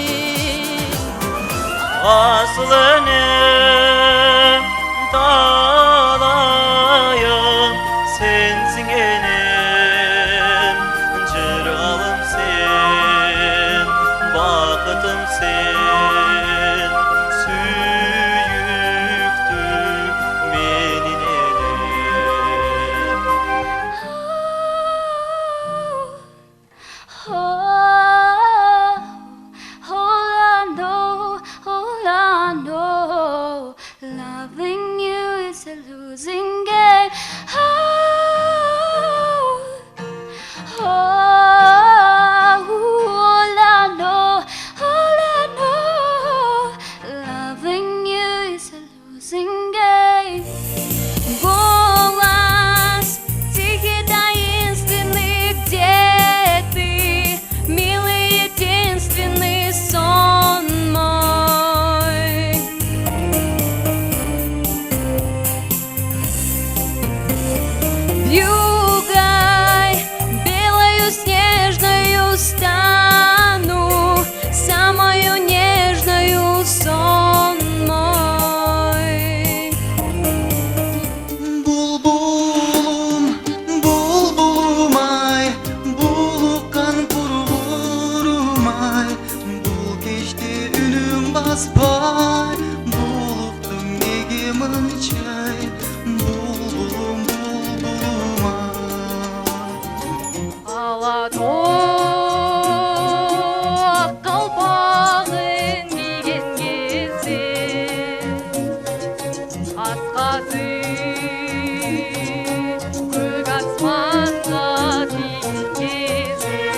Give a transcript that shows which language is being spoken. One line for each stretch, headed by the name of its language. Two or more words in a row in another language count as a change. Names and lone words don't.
Kyrgyz: Асыл энем талайым, сенсиң энем, жыргалым сен, бакытым сен, сүйүктүү менин энем.
English: Loving you is a losing game. All I know, loving you is a losing game.
Russian: Голос тихий, таинственный, где ты, милый, единственный сон мой. Вьюгой белою снежною стану, самою нежною сон мой.
Kyrgyz: Булбулум, булбулум ай, булуккан кургурум ай, бул кечте үнүң баспай, булуктум неге мынчай, булбулум, булбулум ай.
Kazakh: Алатоқ қалпағын киген кезде, атқазып көк аспанға тиген кезде,